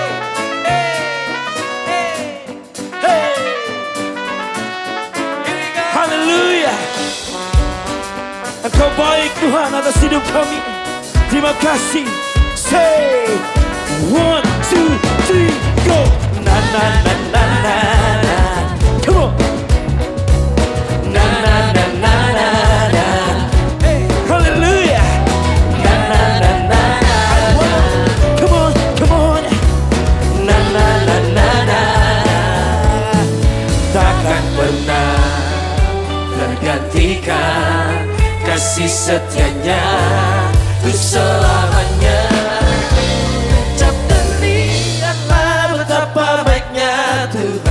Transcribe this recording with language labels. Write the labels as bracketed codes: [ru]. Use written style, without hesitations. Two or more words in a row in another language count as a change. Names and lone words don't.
[id] Haleluya. Engkau baik Tuhan atas hidup kami. Terima kasih. [en] Say 1, 2, 3, go. Na na na na na na. Come on. Na na na na na na. Haleluya. Na na na na na. Come on, come on. Na na na na na. [id] Takkan pernah tergantikan kasih setianya untuk selamanya. Kecap dan lihatlah betapa baiknya Tuhan.